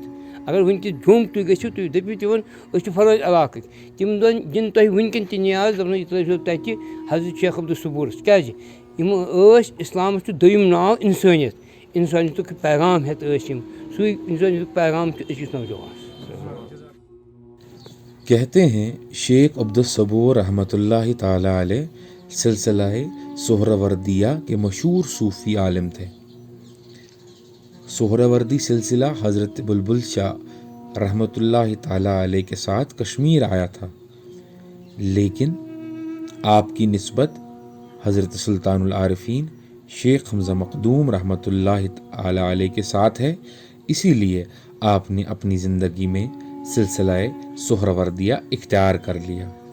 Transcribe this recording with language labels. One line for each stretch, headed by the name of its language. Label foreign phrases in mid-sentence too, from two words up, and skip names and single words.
Kashmiri: اگر وُنہِ تہِ جوٚم تُہۍ گٔژھِو تُہۍ دٔپِو تِمن أسۍ چھِ فلٲنۍ علاقٕکۍ، تِم دِن تۄہہِ وُنکٮ۪ن تہِ نیاز، دپن یہِ ترٲیزیو تتہِ حضرت شیخ عبدالصبورس، کیٛازِ یِم ٲسۍ اِسلامس چھُ دوٚیِم ناو اِنسٲنیت، اِنسٲنیتُک پیغام ہٮ۪تھ ٲسۍ یِم، سُے اِنسٲنیتُک پیغام چھُ أزکِس نوجوانس۔
Urdu: کہتے ہیں شیخ عبدالصبور
Arabic: رحمۃ اللہ تعالیٰ علیہ
Urdu: سلسلہ سہروردیہ کے مشہور صوفی عالم تھے۔ سہروردی سلسلہ حضرت بلبل شاہ
Arabic: رحمۃ اللہ تعالیٰ علیہ
Urdu: کے ساتھ کشمیر آیا تھا، لیکن آپ کی نسبت حضرت سلطان العارفین شیخ حمزہ مخدوم
Arabic: رحمۃ اللہ تعالیٰ علیہ
Urdu: کے ساتھ ہے، اسی لیے آپ نے اپنی زندگی میں سلسلہ سہروردیہ اختیار کر لیا۔